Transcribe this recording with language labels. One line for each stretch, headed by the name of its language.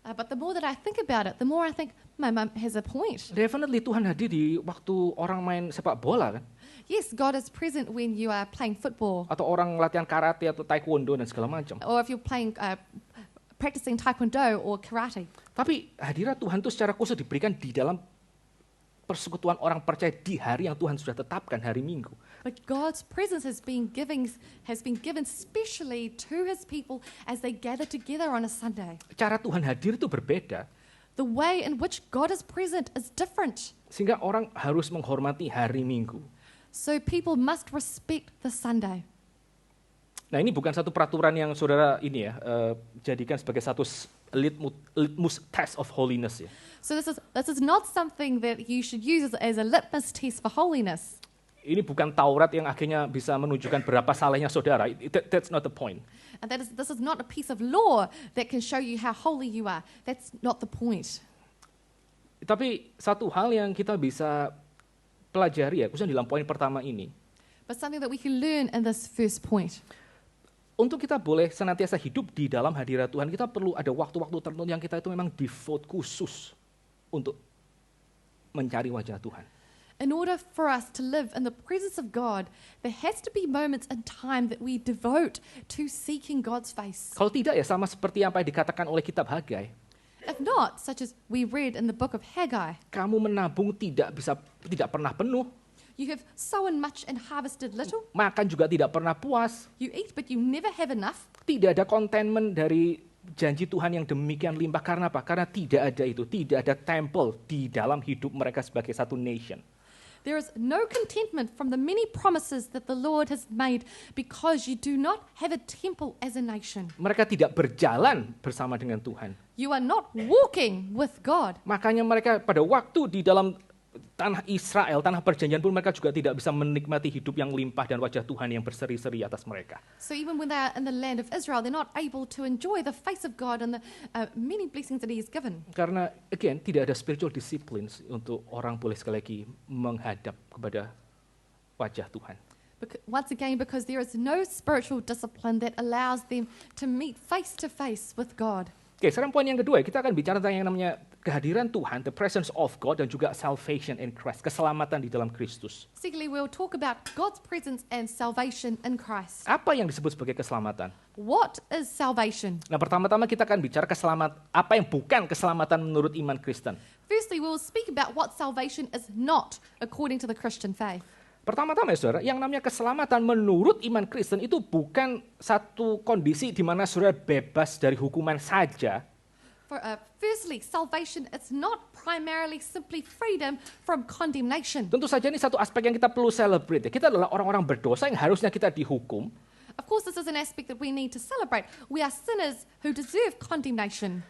English: But the more that I think about it, the more I think my mum has a point.
Indonesian: Definitely Tuhan hadir di waktu orang main sepak bola kan.
English: Yes, God is present when you are playing football.
Indonesian: Atau orang latihan karate atau taekwondo dan segala macam.
English: Or if you're practicing taekwondo or karate.
Indonesian: Tapi hadirat Tuhan itu secara khusus diberikan di dalam persekutuan orang percaya di hari yang Tuhan sudah tetapkan, hari Minggu.
English: But God's presence has been given specially to His people as they gather together on a Sunday.
Indonesian: Cara Tuhan hadir itu berbeda.
English: The way in which God is present is different.
Indonesian: Sehingga orang harus menghormati hari Minggu.
English: So people must respect the Sunday.
Indonesian: Nah, ini bukan satu peraturan yang saudara ini ya jadikan sebagai satu
English: litmus test of holiness
Indonesian: ya.
English: So this is not something that you should use as a litmus test for holiness.
Indonesian: Ini bukan Taurat yang akhirnya bisa menunjukkan berapa salehnya saudara.
English: That's not the point. And this is not a piece of law that can show you how holy you are. That's not the point.
Indonesian: Tapi satu hal yang kita bisa pelajari ya, khususnya dalam poin pertama ini.
English: But something that we can learn in this first point.
Indonesian: Untuk kita boleh senantiasa hidup di dalam hadirat Tuhan, kita perlu ada waktu-waktu tertentu yang kita itu memang devote khusus untuk mencari wajah Tuhan.
English: In order for us to live in the presence of God, there has to be moments in time that we devote to seeking God's face.
Indonesian: Kalau tidak ya sama seperti apa yang dikatakan oleh kitab Hagai.
English: If not, such as we read in the book of Haggai,
Indonesian: Kamu menabung tidak pernah penuh.
English: you have sown much and harvested little.
Indonesian: Makan juga tidak pernah puas.
English: You eat, but you never have enough.
Indonesian: Tidak ada contentment dari janji Tuhan yang demikian limpah. Karena apa? Karena tidak ada itu. Tidak ada temple di dalam hidup mereka sebagai satu nation.
English: There is no contentment from the many promises that the Lord has made because you do not have a temple as a nation.
Indonesian: Mereka tidak berjalan bersama dengan Tuhan.
English: You are not walking with God.
Indonesian: Makanya mereka pada waktu di dalam tanah Israel, tanah perjanjian pun mereka juga tidak bisa menikmati hidup yang limpah dan wajah Tuhan yang berseri-seri atas mereka.
English: So even when they are in the land of Israel, they're not able to enjoy the face of God and the many blessings that He has given.
Indonesian: Karena, again, tidak ada
English: spiritual disciplines
Indonesian: untuk orang boleh sekali lagi menghadap kepada wajah Tuhan.
English: Once again, because there is no spiritual discipline that allows them to meet face to face with God.
Indonesian: Oke, sekarang poin yang kedua, kita akan bicara tentang yang namanya kehadiran Tuhan,
English: the presence of God,
Indonesian: dan juga
English: salvation in Christ,
Indonesian: keselamatan di dalam Kristus.
English: Secondly, we'll talk about God's presence and salvation in Christ.
Indonesian: Apa yang disebut sebagai keselamatan?
English: What is salvation?
Indonesian: Nah, pertama-tama kita akan bicara apa yang bukan keselamatan menurut iman Kristen.
English: Firstly, we'll speak about what salvation is not according to the Christian faith.
Indonesian: Pertama-tama ya saudara, yang namanya keselamatan menurut iman Kristen itu bukan satu kondisi di mana saudara bebas dari hukuman saja.
English: Firstly, salvation is not primarily simply freedom from condemnation.
Indonesian: Tentu saja ini satu aspek yang kita perlu celebrate. Kita adalah orang-orang berdosa yang harusnya kita dihukum.
English: Of course, this is an aspect that we need to celebrate. We are sinners who deserve condemnation.